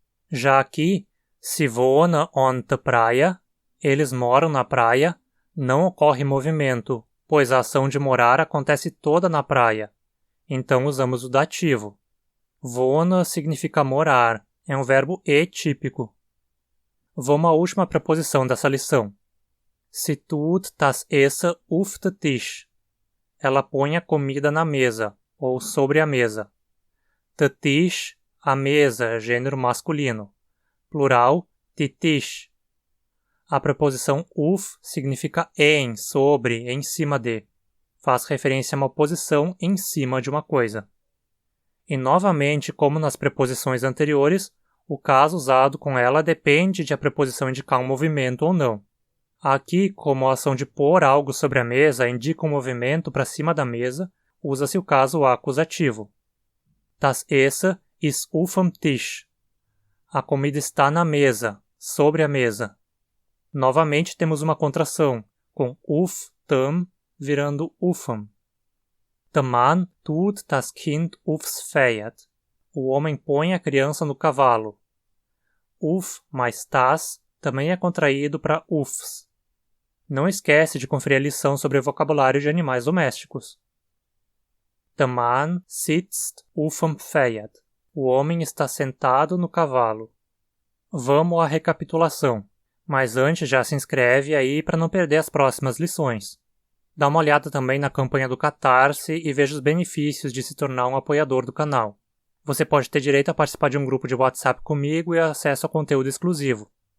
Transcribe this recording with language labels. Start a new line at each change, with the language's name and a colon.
Portuguese: Já aqui,
German: sie wohnen an der Praia,
Portuguese: eles moram na praia, não ocorre movimento, pois a ação de morar acontece toda na praia, então usamos o dativo. Wohnen significa morar, é um verbo e típico. Vamos à última preposição dessa lição.
German: Sie tut das Essen auf den Tisch.
Portuguese: Ela põe a comida na mesa, ou sobre a mesa. Der Tisch, a mesa, gênero masculino. Plural, die Tisch. A preposição auf significa em, sobre, em cima de. Faz referência a uma posição em cima de uma coisa. E novamente, como nas preposições anteriores, o caso usado com ela depende de a preposição indicar um movimento ou não. Aqui, como a ação de pôr algo sobre a mesa indica um movimento para cima da mesa, usa-se o caso acusativo.
German: Das Essen ist auf dem Tisch.
Portuguese: A comida está na mesa, sobre a mesa. Novamente temos uma contração, com auf dem virando aufem.
German: Der Mann tut das Kind aufs Pferd.
Portuguese: O homem põe a criança no cavalo. Auf mais das também é contraído para aufs. Não esquece de conferir a lição sobre o vocabulário de animais domésticos.
German: Der Mann sitzt aufm Pferd.
Portuguese: O homem está sentado no cavalo. Vamos à recapitulação, mas antes já se inscreve aí para não perder as próximas lições. Dá uma olhada também na campanha do Catarse e veja os benefícios de se tornar um apoiador do canal. Você pode ter direito a participar de um grupo de WhatsApp comigo e acesso a conteúdo exclusivo.